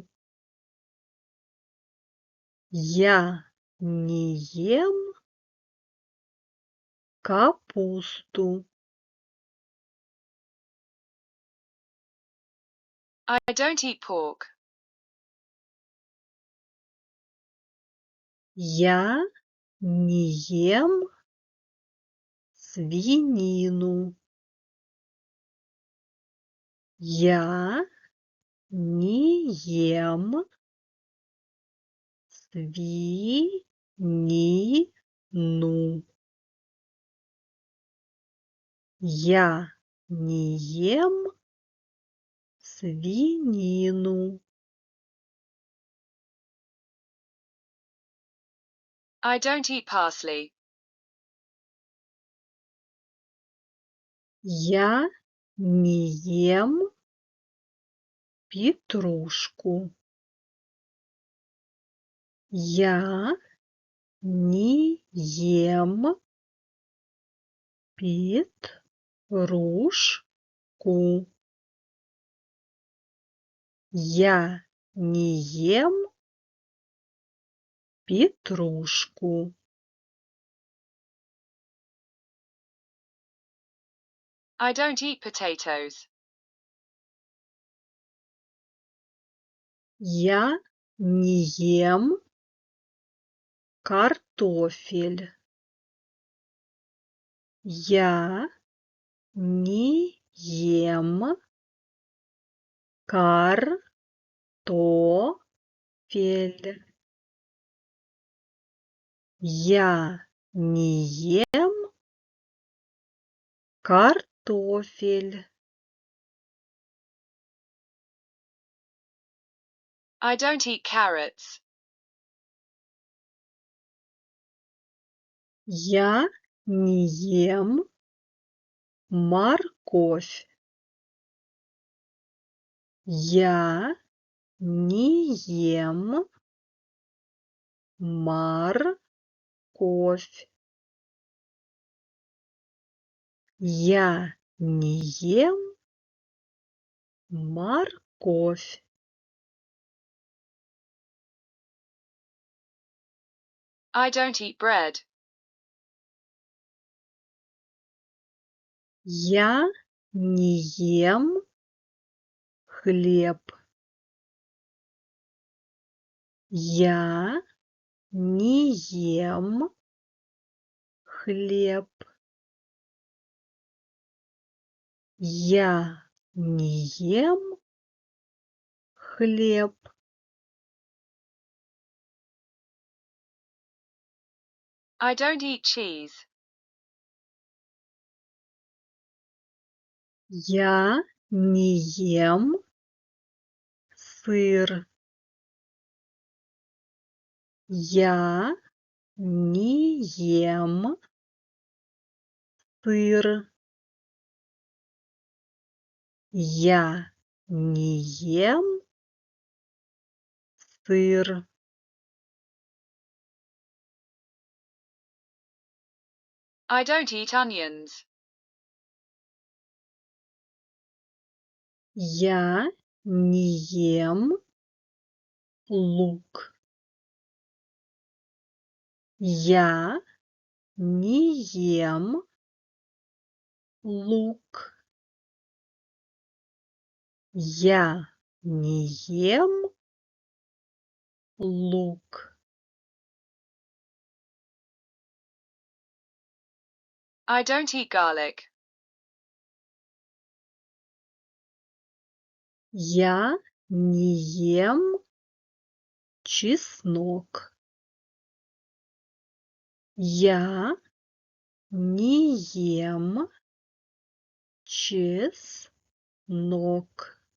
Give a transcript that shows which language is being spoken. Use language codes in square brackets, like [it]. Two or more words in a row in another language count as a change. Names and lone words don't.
[ru] Я не ем капусту. [en] I don't eat pork. [ru] Я не ем свинину. Я не ем свинину. Я не ем свинину. [en] I don't eat parsley. [ru] Я не ем петрушку. Я не ем петрушку. Я не ем петрушку. [en] I don't eat potatoes. [ru] Я не ем картофель. Я не ем картофель. Я не ем картофель. [en] I don't eat carrots. [ru] Я не ем морковь. Я не ем морковь. Я не ем морковь. [en] I don't eat bread. [ru] Я не ем хлеб. Я не ем хлеб. Я не ем хлеб. [en] I don't eat cheese. [ru] Я не ем сыр. Я не ем сыр. Я не ем сыр. [en] I don't eat onions. [ru] Я не ем лук. Я не ем лук. Я не ем лук. [en] I don't eat garlic. [ru] Я не ем чеснок. Я не ем чеснок.